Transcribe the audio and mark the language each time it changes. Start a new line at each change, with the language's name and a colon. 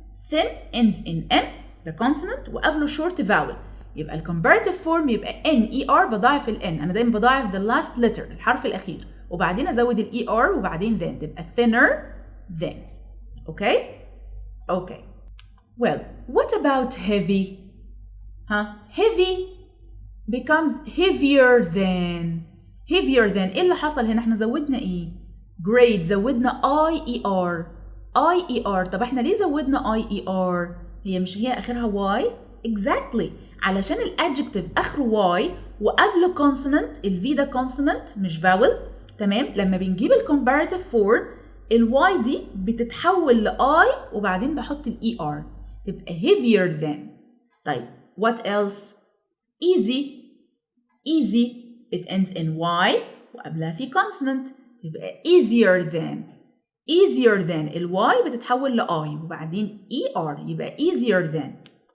English: thin ends in N ده consonant وقبله short vowel.
Arabic: يبقى ال comparative form يبقى NER بضاعف ال N. انا دايما بضاعف the last letter الحرف الأخير وبعدين ازود ال ER وبعدين then تبقى thinner than.
English: Okay? Okay. Well, what about heavy? Heavy becomes heavier than. heavier than.
Arabic: ايه اللي حصل هنا؟ احنا زودنا ايه؟ grade زودنا IER.
English: IER.
Arabic: طب احنا ليه زودنا IER؟ هي مش هي اخرها Y؟ Exactly. علشان الادجكتيف اخره Y وقبله consonant ال V ده consonant مش vowel. تمام؟ لما بنجيب ال comparative form الواي دي بتتحول لآي وبعدين بحط الإي آر تبقى heavier than.
English: طيب what else؟ easy it ends in Y وقبلها في consonant تبقى easier than.
Arabic: easier than الواي بتتحول لآي وبعدين ER يبقى easier than.